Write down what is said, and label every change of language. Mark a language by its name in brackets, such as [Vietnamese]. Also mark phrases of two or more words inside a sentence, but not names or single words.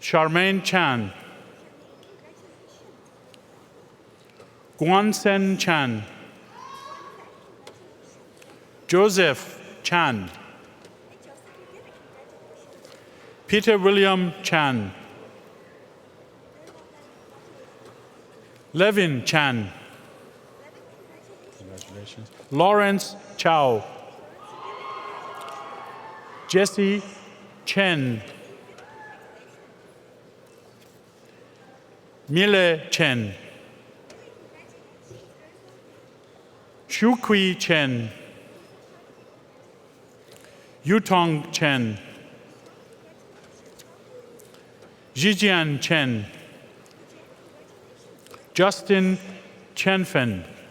[English] Charmaine Chan. Guansen Chan. Joseph Chan. Peter William Chan. Levin Chan. Congratulations. Lawrence Chow. Jesse Chen. Mile Chen. Shukui Chen. Yutong Chen. Jijian Chen. Justin Chenfen.